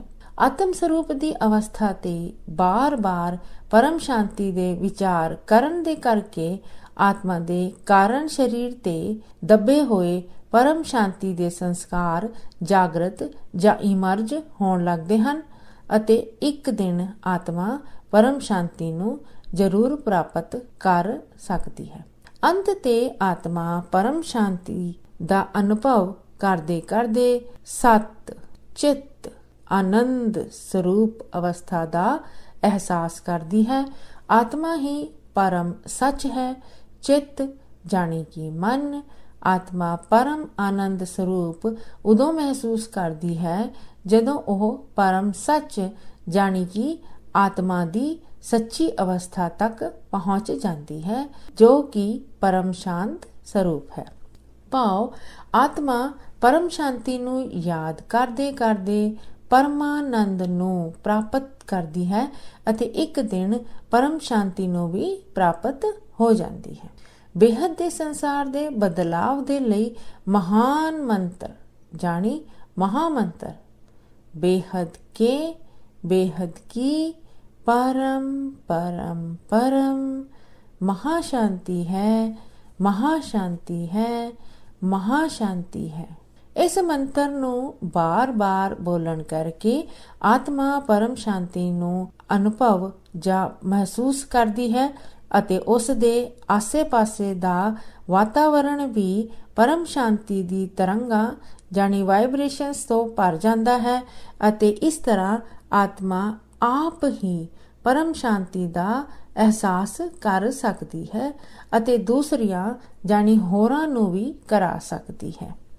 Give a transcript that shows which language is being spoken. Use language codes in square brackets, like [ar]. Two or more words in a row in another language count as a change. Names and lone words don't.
[pa] ਆਤਮ ਸਰੂਪ ਦੀ ਅਵਸਥਾ ਤੇ ਬਾਰ-ਬਾਰ ਪਰਮ ਸ਼ਾਂਤੀ ਦੇ ਵਿਚਾਰ ਕਰਨ ਦੇ ਕਰਕੇ ਆਤਮਾ ਦੇ ਕਾਰਨ ਸਰੀਰ ਤੇ ਦੱਬੇ ਹੋਏ ਪਰਮ ਸ਼ਾਂਤੀ ਦੇ ਸੰਸਕਾਰ ਜਾਗਰਤ ਜਾਂ ਇਮਰਜ ਹੋਣ ਲੱਗਦੇ ਹਨ ਅਤੇ ਇੱਕ ਦਿਨ ਆਤਮਾ ਪਰਮ ਸ਼ਾਂਤੀ ਨੂੰ ਜ਼ਰੂਰ ਪ੍ਰਾਪਤ ਕਰ ਸਕਦੀ ਹੈ। ਅੰਤ ਤੇ ਆਤਮਾ ਪਰਮ ਸ਼ਾਂਤੀ ਦਾ ਅਨੁਭਵ ਕਰਦੇ ਕਰਦੇ ਸਤ ਚਿੱਤ ਆਨੰਦ ਸਰੂਪ ਅਵਸਥਾ ਦਾ ਅਹਿਸਾਸ ਕਰਦੀ ਹੈ [hi] आत्मा ही परम सच है। [pa] ਚਿੱਤ ਜਾਣੀ ਕਿ ਮਨ ਆਤਮਾ ਪਰਮ ਆਨੰਦ ਸਰੂਪ ਉਦੋਂ ਮਹਿਸੂਸ ਕਰਦੀ ਹੈ ਜਦੋਂ ਉਹ ਪਰਮ ਸੱਚ ਜਾਣੀ ਕਿ ਆਤਮਾ ਦੀ ਸੱਚੀ ਅਵਸਥਾ ਤੱਕ ਪਹੁੰਚ ਜਾਂਦੀ ਹੈ, ਜੋ ਕਿ ਪਰਮ ਸ਼ਾਂਤ ਸਰੂਪ ਹੈ। ਭਾਵ ਆਤਮਾ ਪਰਮ ਸ਼ਾਂਤੀ ਨੂੰ ਯਾਦ ਕਰਦੇ ਕਰਦੇ ਪਰਮਾਨੰਦ ਨੂੰ ਪ੍ਰਾਪਤ ਕਰਦੀ ਹੈ ਅਤੇ ਇੱਕ ਦਿਨ ਪਰਮ ਸ਼ਾਂਤੀ ਨੂੰ ਵੀ ਪ੍ਰਾਪਤ ਹੋ ਜਾਂਦੀ ਹੈ। ਬੇਹੱਦ ਦੇ ਸੰਸਾਰ ਦੇ ਬਦਲਾਵ ਦੇ ਲਈ ਮਹਾਨ ਮੰਤਰ ਜਾਣੀ ਮਹਾਮੰਤਰ ਬੇਹੱਦ ਕੇ [hi] बेहद की परम परम परम महाशांति है, महाशांति है, महाशांति है। इस मंत्र [pa] ਨੂੰ ਬਾਰ-ਬਾਰ ਬੋਲਣ ਕਰਕੇ ਆਤਮਾ ਪਰਮ ਸ਼ਾਂਤੀ ਨੂੰ ਅਨੁਭਵ ਜਾਂ ਮਹਿਸੂਸ ਕਰਦੀ ਹੈ ਅਤੇ ਉਸ ਦੇ ਆਸੇ-ਪਾਸੇ ਦਾ ਵਾਤਾਵਰਣ ਵੀ ਪਰਮ ਸ਼ਾਂਤੀ ਦੀ ਤਰੰਗਾਂ ਜਾਨੀ ਵਾਈਬ੍ਰੇਸ਼ਨਸ ਤੋਂ ਭਰ ਜਾਂਦਾ ਹੈ ਅਤੇ ਇਸ ਤਰ੍ਹਾਂ ਆਤਮਾ ਆਪ ਹੀ ਪਰਮ ਸ਼ਾਂਤੀ ਦਾ ਅਹਿਸਾਸ ਕਰ ਸਕਦੀ ਹੈ ਅਤੇ ਦੂਸਰੀਆਂ ਜਾਨੀ ਹੋਰਾਂ ਨੂੰ ਵੀ ਕਰਾ ਸਕਦੀ ਹੈ।